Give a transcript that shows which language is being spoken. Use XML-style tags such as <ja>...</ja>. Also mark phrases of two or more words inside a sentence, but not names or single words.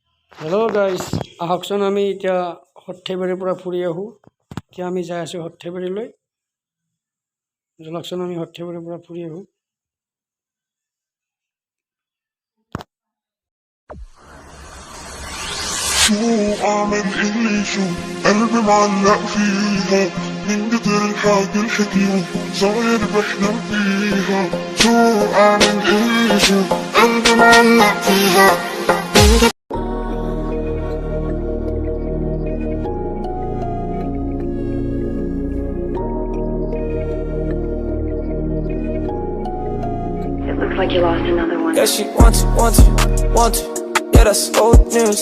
<en>Hello guys,</en> <as>আহকচোন আমি এতিয়া সৰ্থেবাৰীৰ পৰা ফুৰি আহোঁ। এতিয়া আমি যাই আছোঁ সৰ্থেবাৰীলৈ। জনাকচোন আমি সৰ্থেবাৰীৰ পৰা ফুৰি আহোঁ।</as> <ar>شو اعمل اللي شو قلبي معلق فيها من قدر الحاجة الحكيو صاير بحلم فيها شو اعمل اللي شو قلبي معلق فيها</ar> <en>It looks like you lost another one. Yeah, she want to. Yeah, that's old news.</en>